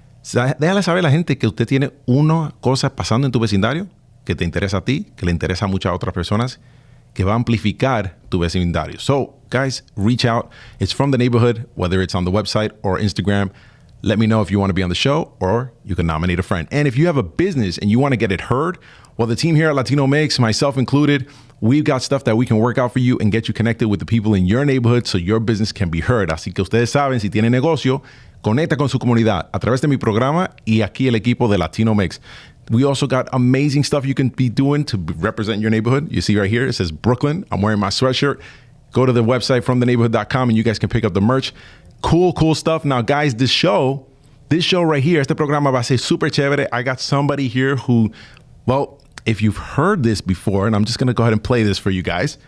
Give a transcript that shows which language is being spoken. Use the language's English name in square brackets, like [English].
[Spanish] Déjale saber a la gente que usted tiene una cosa pasando en tu vecindario que te interesa a ti, que le interesa a muchas otras personas, que va a amplificar tu vecindario. [English] So, guys, reach out. It's from the neighborhood, whether it's on the website or Instagram. Let me know if you want to be on the show or you can nominate a friend. And if you have a business and you want to get it heard, well, the team here at Latino Mix, myself included, we've got stuff that we can work out for you and get you connected with the people in your neighborhood so your business can be heard. [Spanish] Así que ustedes saben, si tienen negocio, conecta con su comunidad a través de mi programa y aquí el equipo de Latino Mix. [English] We also got amazing stuff you can be doing to represent your neighborhood. You see right here, it says Brooklyn. I'm wearing my sweatshirt. Go to the website fromtheneighborhood.com and you guys can pick up the merch. Cool stuff. Now, guys, this show right here, [Spanish] este programa va a ser super chévere. [English] I got somebody here who, well, if you've heard this before, and I'm just going to go ahead and play this for you guys.